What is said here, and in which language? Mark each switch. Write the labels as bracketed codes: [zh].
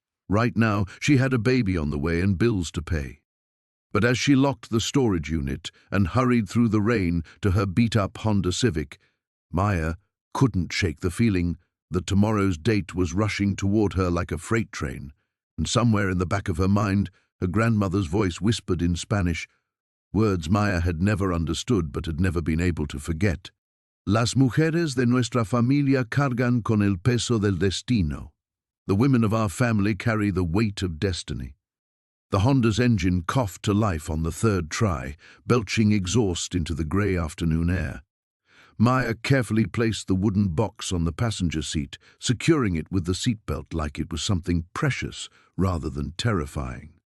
[en] Right now, she had a baby on the way and bills to pay. But as she locked the storage unit and hurried through the rain to her beat-up Honda Civic, Maya couldn't shake the feeling that tomorrow's date was rushing toward her like a freight train, and somewhere in the back of her mind, her grandmother's voice whispered in Spanish, words Maya had never understood but had never been able to forget. [es] Las mujeres de nuestra familia cargan con el peso del destino. [en] The women of our family carry the weight of destiny. The Honda's engine coughed to life on the third try, belching exhaust into the grey afternoon air. Maya carefully placed the wooden box on the passenger seat, securing it with the seatbelt like it was something precious rather than terrifying.